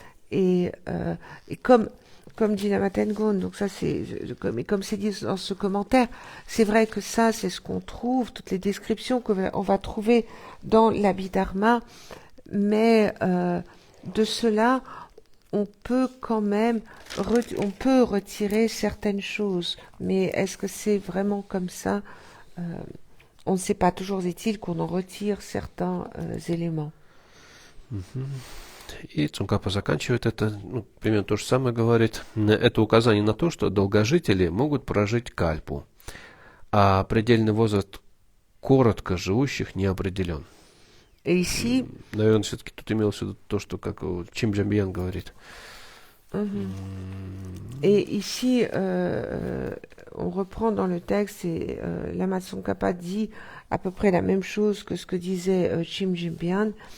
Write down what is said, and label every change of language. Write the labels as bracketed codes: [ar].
[fr] Et comme dit la Matengon, donc ça comme c'est dit dans ce commentaire, c'est vrai que ça c'est ce qu'on trouve, toutes les descriptions qu'on va trouver dans l'Abhidharma, mais de cela on peut quand même retirer certaines choses, mais est-ce que c'est vraiment comme ça? On ne sait pas. Toujours est-il qu'on en retire certains éléments. [ru] И Цункапа заканчивает это, примерно то же самое говорит. Это указание на то, что долгожители могут прожить кальпу, а предельный возраст коротко живущих не определен. [fr] Et ici, [ru] Наверное, все-таки тут имелось в виду то, что как Чимджамбиян говорит. [fr] Et ici, on reprend dans le texte et Lama Tsongkhapa dit à peu près la même chose que ce que disait Chimjimbian.